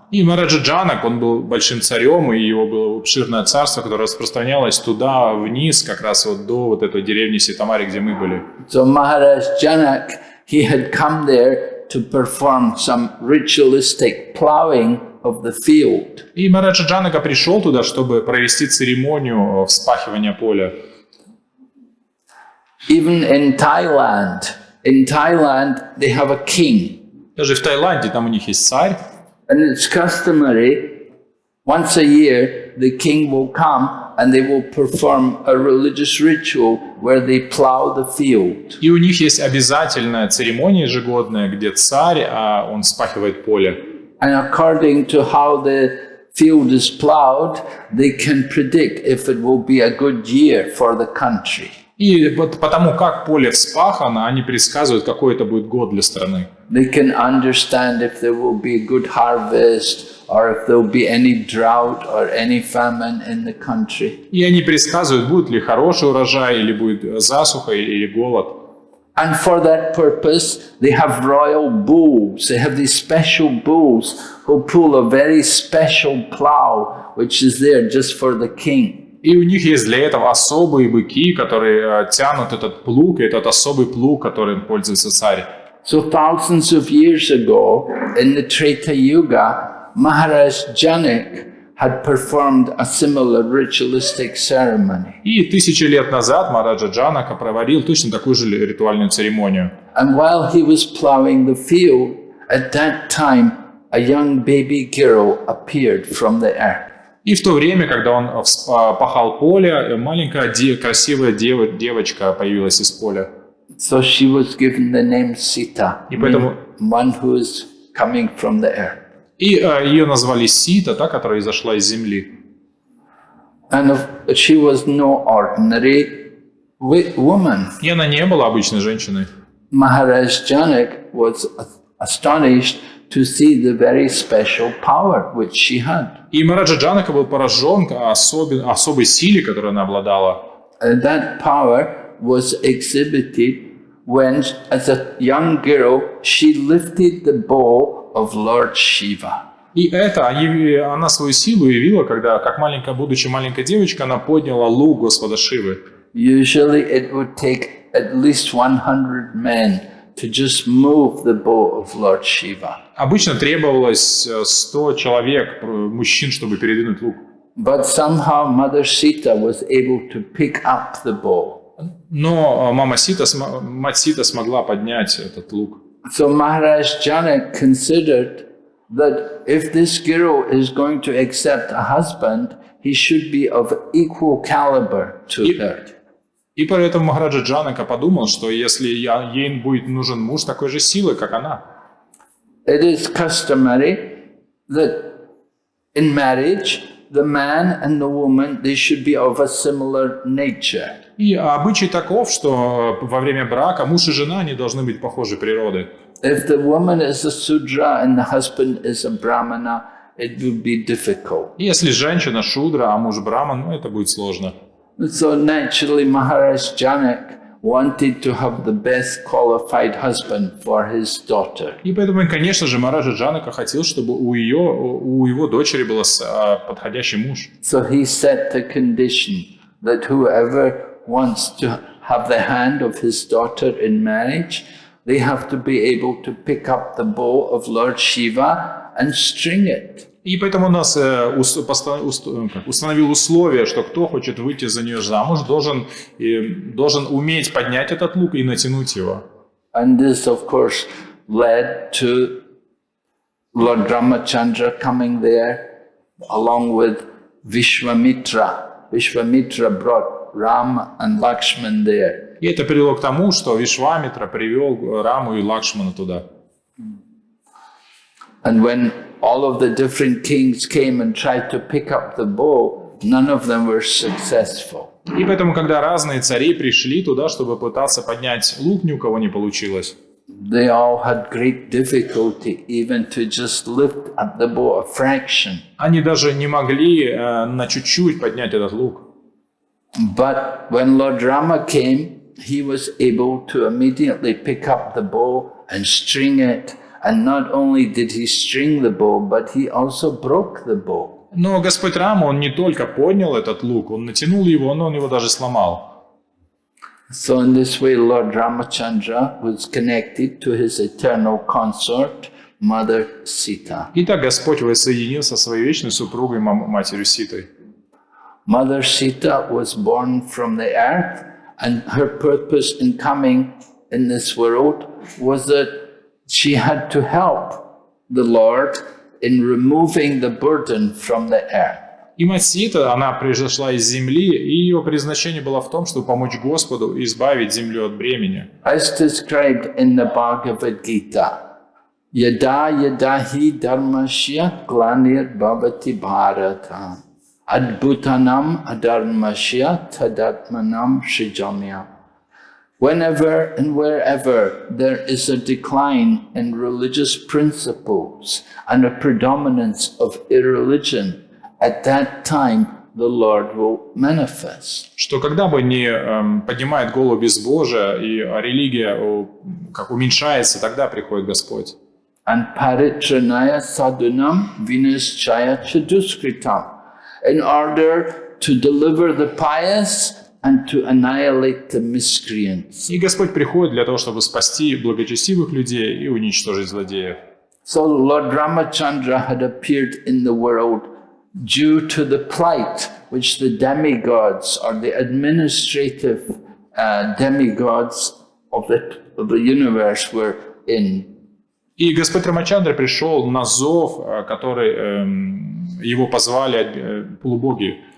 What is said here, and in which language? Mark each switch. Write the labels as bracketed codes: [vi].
[ru] И Махараджа Джанак, он был большим царем, и его было обширное царство, которое распространялось туда, вниз, как раз вот до вот этой деревни Ситамари, где мы были. [en] So Maharaj Janak, he had come there to perform some ritualistic plowing of the field. [ru] И Махараджа Джанака пришел туда, чтобы провести церемонию вспахивания поля. [en] Even in Thailand they have a king. [ru] Даже в Таиланде там у них есть царь. [en] And it's customary, once a year, the king will come and they will perform a religious ritual where they plow the field. [ru] И у них есть обязательная церемония ежегодная, где царь, он вспахивает поле. [en] And according to how the field is plowed, they can predict if it will be a good year for the country. [ru] И вот потому как поле вспахано, они предсказывают, какой это будет год для страны. [en] They can understand if there will be a good harvest or if there will be any drought or any famine in the country. [ru] И они предсказывают, будет ли хороший урожай, или будет засуха, или голод. [en] And for that purpose, they have royal bulls. They have these special bulls who pull a very special plow, which is there just for the king. [ru] И у них есть для этого особые быки, которые тянут этот плуг, и этот особый плуг, которым пользуется царь. [en] So thousands of years ago, in the Treta Yuga, Maharaj Janak had performed a similar ritualistic ceremony. [ru] И 1000 лет назад Махараджа Джанака проводил точно такую же ритуальную церемонию. [en] And while he was plowing the field, at that time, a young baby girl appeared from the earth. [ru] И в то время, когда он пахал поле, маленькая красивая девочка появилась из поля. [en] So she was given the name Sita, [ru] И поэтому [en] one who is coming from the earth. [ru] и ее назвали Сита, та, которая изошла из земли. [en] And she was no ordinary woman. [ru] И она не была обычной женщиной. [en] Maharaj Janak was astonished to see the very special power which she had. [ru] И Махараджа Джанака был поражен особой силе, которой она обладала. [en] And that power was exhibited when, as a young girl, she lifted the bow of Lord Shiva. [ru] И это она свою силу явила, когда, будучи маленькой девочкой, она подняла лук Господа Шивы. [en] Usually it would take at least 100 men to just move the bow of Lord Shiva. [ru] Обычно требовалось 100 человек, мужчин, чтобы передвинуть лук. [en] But somehow Mother Sita was able to pick up the bow. [ru] Но мать Сита смогла поднять этот лук. [en] So Maharaj Janak considered that if this girl is going to accept a husband, he should be of equal caliber to her. [ru] И поэтому Махараджа Джанака подумал, что если ей будет нужен муж такой же силы, как она. [en] It is customary that in marriage, the man and the woman, they should be of a similar nature. [ru] И обычай таков, что во время брака муж и жена они должны быть похожей природы. [en] If the woman is a Sudra and the husband is a Brahmana, it will be difficult. [ru] Если женщина шудра, а муж браман, это будет сложно. [en] So naturally Maharaj Janak wanted to have the best qualified husband for his daughter. [ru] И поэтому, конечно же, Махараджа Джанака хотел, чтобы у его дочери был подходящий муж. [en] So he set the condition that whoever wants to have the hand of his daughter in marriage, they have to be able to pick up the bow of Lord Shiva and string it. [ru] И поэтому у нас установил условие, что кто хочет выйти за нее замуж, должен уметь поднять этот лук и натянуть его. [en] And this, of course, led to Lord Ramachandra coming there along with Vishwamitra. Vishwamitra brought Ram and Lakshman there. [ru] И это привело к тому, что Вишвамитра привел Раму и Лакшмана туда. [en] And when all of the different kings came and tried to pick up the bow, none of them were successful. [ru] И поэтому, когда разные цари пришли туда, чтобы пытаться поднять лук, ни у кого не получилось. [en] they all had great difficulty even to just lift up the bow a fraction. [ru] Они даже не могли на чуть-чуть поднять этот лук. [en] But when Lord Rama came, he was able to immediately pick up the bow and string it. And not only did he string the bow, but he also broke the bow. [ru] Но Господь Рама, он не только поднял этот лук, он натянул его, но он его даже сломал. [en] So in this way, Lord Ramachandra was connected to his eternal consort, Mother Sita. [ru] Итак, Господь воссоединился со своей вечной супругой, матерью Ситой. [en] Mother Sita was born from the earth, and her purpose in coming in this world was that she had to help the Lord in removing the burden from the earth. [ru] И мать Сита, она произошла из земли, и ее предназначение было в том, чтобы помочь Господу избавить землю от бремени. [en] As described in the Bhagavad Gita, [sa] Yada yadahi dharmasya glanir bhavati bharata adbhutanam adharmasya tadatmanam shrijamya. [en] Whenever and wherever there is a decline in religious principles and a predominance of irreligion, at that time the Lord will manifest. [ru] Что когда бы не поднимает голову безбожие и религия как уменьшается, тогда приходит Господь. [en] And [sa] paritranaya sadhunam vinaschaya chaduskritam, [en] in order to deliver the pious and to annihilate the miscreants. [ru] И Господь приходит для того, чтобы спасти благочестивых людей и уничтожить злодеев. [en] So Lord Ramachandra had appeared in the world due to the plight which the demigods or the administrative demigods of the universe were in. [ru] И Господь Рамачандра пришел на зов, который его позвали полубоги.